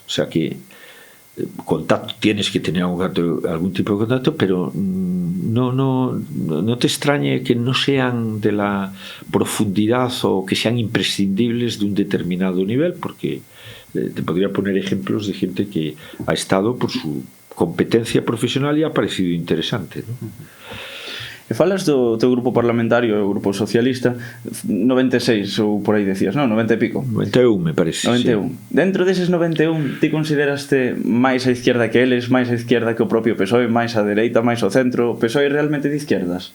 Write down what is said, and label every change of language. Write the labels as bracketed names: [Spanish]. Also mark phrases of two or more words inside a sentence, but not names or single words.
[Spanish] O sea que contacto, tienes que tener algún tipo de contacto, pero no te extrañe que no sean de la profundidad o que sean imprescindibles de un determinado nivel, porque te podría poner ejemplos de gente que ha estado por su competencia profesional y ha parecido interesante, ¿no? [Galician] E falas do teu grupo parlamentario, o grupo socialista, 96 ou por aí decías, non? 90 e pico. [Spanish] 91, me parece. 91. Sí. [Galician] Dentro deses 91, ti consideraste máis a izquierda que eles, máis a izquierda que o propio PSOE, máis a dereita, máis o centro? O PSOE realmente de izquierdas?